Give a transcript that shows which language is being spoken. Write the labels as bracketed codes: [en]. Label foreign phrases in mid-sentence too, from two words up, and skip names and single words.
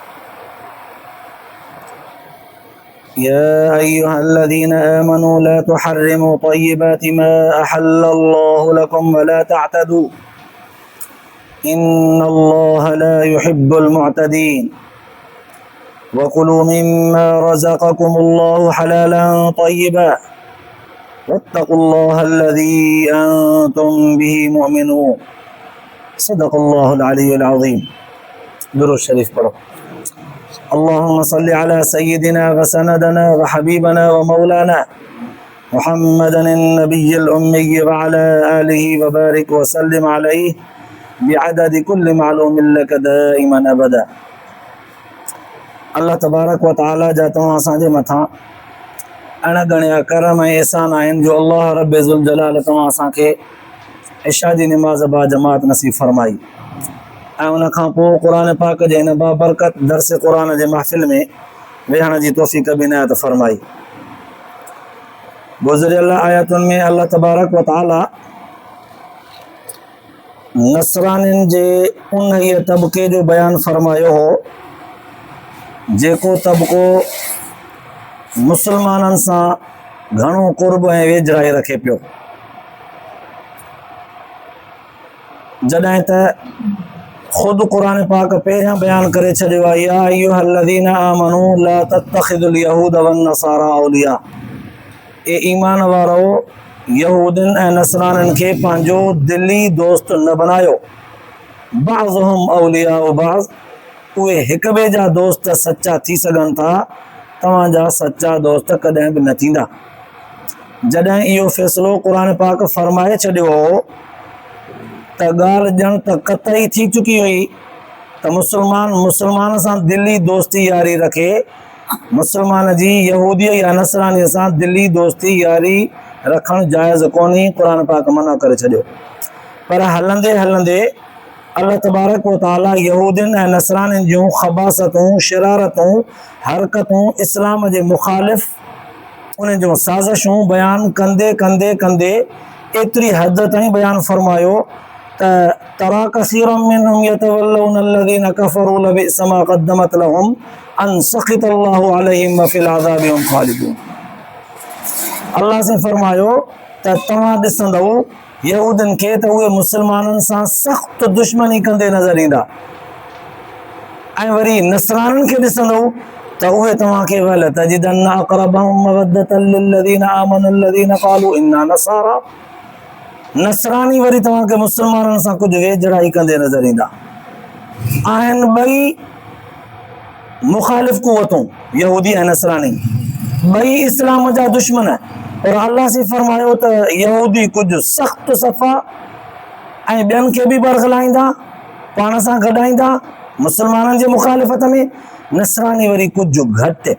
[ar] يا أيها الذين آمنوا لا تحرموا طيبات ما أحل الله لكم ولا تعتدوا إن الله لا يحب المعتدين وكلوا مما رزقكم الله حلالا طيبا واتقوا الله الذي أنتم به مؤمنون صدق الله العلي العظيم. [ur] درود شریف پڑھو. [ar] اللهم صل على سيدنا وسندنا وحبيبنا ومولانا محمد النبي الأمي وعلى آله وبارك وسلم عليه بعدد كل معلوم لك دائما أبدا. الله تبارك وتعالى [sd] जा तव्हां असांजे मथां अणगणिया करम ऐं एहसान आहिनि जो [ar] الله رب ذو الجلال [sd] तव्हां असांखे इशा जी निमाज़ बा जमात नसीब फरमाई ऐं उन खां पोइ क़ुर पाक जे हिन बाबरकत दर्स क़ुर जे महफ़िल में वेहण जी तौफ़ीक़ बि इनायत फरमाई. गुज़िरियल आयतुनि में [ar] الله تبارك وتعالى [sd] नसरानियुनि जे उन तबक़े जो बयानु फरमायो हो जेको तबक़ो मुसलमाननि सां घणो क़ुर्ब ऐं वेझराई रखे पियो. जॾहिं त ख़ुदि क़ुर पाक पहिरियां बयानु करे छॾियो आहे [ar] يا أيها الذين آمنوا لا تتخذوا اليهود والنصارى أولياء, [sd] ए ईमान वारो यहूदियुनि ऐं नसरानियुनि खे पंहिंजो दिली दोस्त न बनायो. [ar] بعضهم أولياء بعض, [sd] उहे हिक ॿिए जा दोस्त सचा थी सघनि था, तव्हांजा सचा दोस्त कॾहिं बि न थींदा. जॾहिं इहो फ़ैसिलो क़ुर पाक फरमाए छॾियो हो त ॻाल्हि ॼण त क़तई थी चुकी हुई त मुसलमान सां दिली दोस्ती यारी रखे, मुसलमान जी यहूदीअ या नसरानीअ सां दिली दोस्ती यारी रखणु जाइज़ कोन्हे. क़ुर पाक मना करे छॾियो. पर हलंदे हलंदे [ar] الله تبارك وتعالى [sd] यहूदियुनि ऐं नसरानियुनि जूं ख़बासतूं, शरारतूं, हरकतूं, इस्लाम जे मुख़ालिफ़ उन जूं साज़िशूं बयानु कंदे कंदे कंदे एतिरी हद ताईं बयानु फरमायो त [ar] ترى كثيرا منهم يتولون الذين كفروا لبئس ما قدمت لهم أن سخط الله عليهم وفي العذاب هم خالدون. [sd] अल्लाह से फरमायो त तव्हां ॾिसंदव यहूदियुनि खे त उहे मुसलमाननि सां सख़्तु दुश्मनी कंदे नज़र ईंदा ऐं वरी नसरानियुनि खे ॾिसंदव त उहे तव्हांखे [ar] ولتجدن أقربهم مودة للذين آمنوا الذين قالوا إنا نصارى, [sd] नसरानी वरी तव्हांखे मुसलमाननि सां कुझु वेझड़ाई कंदे नज़र ईंदा आहिनि. ॿई मुख़ालिफ़ क़ुवतूं, यहूदी ऐं नसरानी, ॿई इस्लाम जा दुश्मन. और अल्लाह से फरमायो त यहूदी कुझु सख़्तु सफ़ा ऐं ॿियनि खे बि बरगलाईंदा, पाण सां गॾाईंदा मुसलमाननि जे मुख़ालिफ़त में, नसरानी वरी कुझु घटि.